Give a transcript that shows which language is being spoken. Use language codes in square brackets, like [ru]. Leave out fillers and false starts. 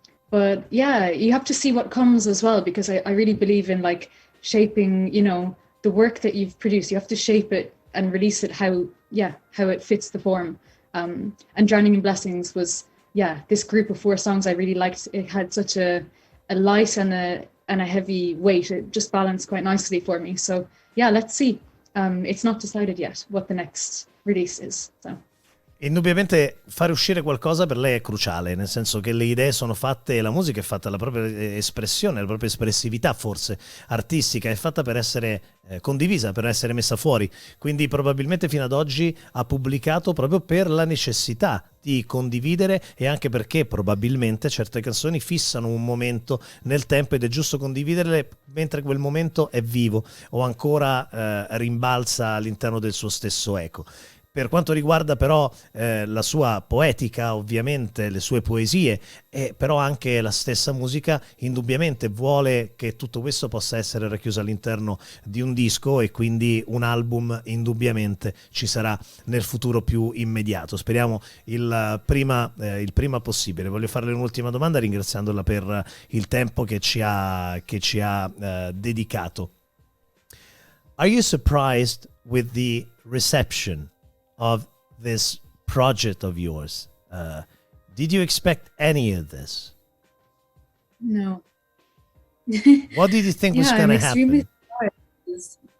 [en] But yeah, you have to see what comes as well, because I really believe in like shaping, the work that you've produced. You have to shape it and release it how it fits the form. And Drowning in Blessings was, this group of 4 songs I really liked. It had such a light and a heavy weight. It just balanced quite nicely for me. So yeah, let's see. It's not decided yet what the next release is. So. [it] Indubbiamente fare uscire qualcosa per lei è cruciale, nel senso che le idee sono fatte, la musica è fatta, la propria espressione, la propria espressività forse artistica è fatta per essere condivisa, per essere messa fuori, quindi probabilmente fino ad oggi ha pubblicato proprio per la necessità di condividere, e anche perché probabilmente certe canzoni fissano un momento nel tempo ed è giusto condividerle mentre quel momento è vivo o ancora rimbalza all'interno del suo stesso eco. Per quanto riguarda però la sua poetica, ovviamente le sue poesie, e però anche la stessa musica, indubbiamente vuole che tutto questo possa essere racchiuso all'interno di un disco, e quindi un album indubbiamente ci sarà nel futuro più immediato. Speriamo il prima possibile. Voglio farle un'ultima domanda ringraziandola per il tempo che ci ha dedicato. [en] Are you surprised with the reception of this project of yours? Did you expect any of this? No. What did you think was going to happen? Surprised.